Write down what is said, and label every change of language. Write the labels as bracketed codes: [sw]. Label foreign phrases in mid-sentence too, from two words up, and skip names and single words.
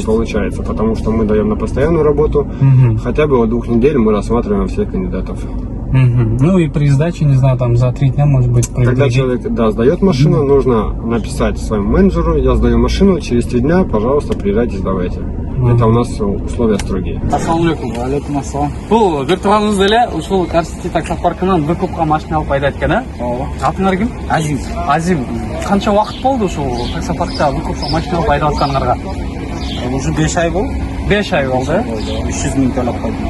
[ru] Не получается, потому что мы даем на постоянную работу, хотя бы от 2 недель мы рассматриваем всех кандидатов. Ну и при сдаче, не знаю, там за 3 дня, может быть, когда человек, да, сдает машину, нужно написать своему менеджеру: я сдаю машину, через 3 дня, пожалуйста, приезжайте, сдавайте. Это у нас условия строгие. [ar] السلام عليكم. عليكم السلام. [ky] Бул виртуалыңыз эле ушул Карсити таксопаркынан выкупка машина алып айдайт экен, а? Ооба. Атыңар ким? Азим. Канча убакыт болду ушул таксопаркта выкупка машина алып айдап атканыңарга? Уже 5 ай болду. 5 ай болду, э? 300 миң төлөп койдум.